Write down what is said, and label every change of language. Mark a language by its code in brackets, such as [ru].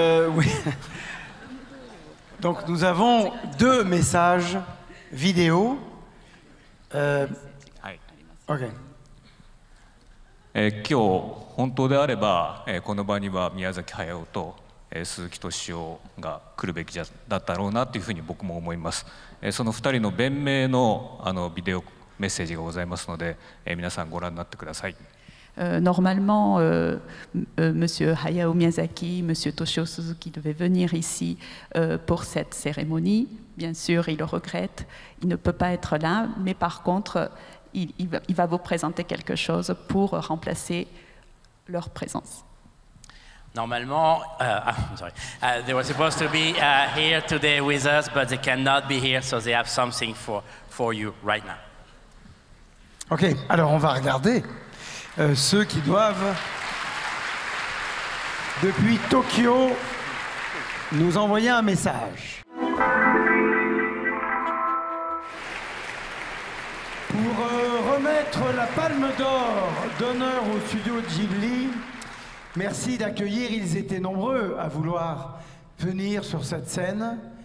[fr] Oui. Donc nous avons 2 messages vidéo. [ja] はい。 [en] OK. [ja] 今日本当であれば、この場には宮崎駿と、鈴木敏夫が来るべきだったろうなというふうに僕も思います。その2人の弁明のビデオメッセージがございますので、皆さんご覧になってください。 [fr] Normalement, Monsieur Hayao Miyazaki, Monsieur Toshio Suzuki devaient venir ici pour cette cérémonie. Bien sûr, il le regrette, il ne peut pas être là, mais par contre, il va vous présenter quelque chose pour remplacer leur présence. Normalement, [en] they were supposed to be here today with us, but they cannot be here, so they have something for you right now. [fr] OK, alors on va regarder ceux qui doivent, depuis Tokyo, nous envoyer un message. Pour remettre la palme d'or d'honneur au studio Ghibli, merci d'accueillir, ils étaient nombreux à vouloir venir sur cette scène.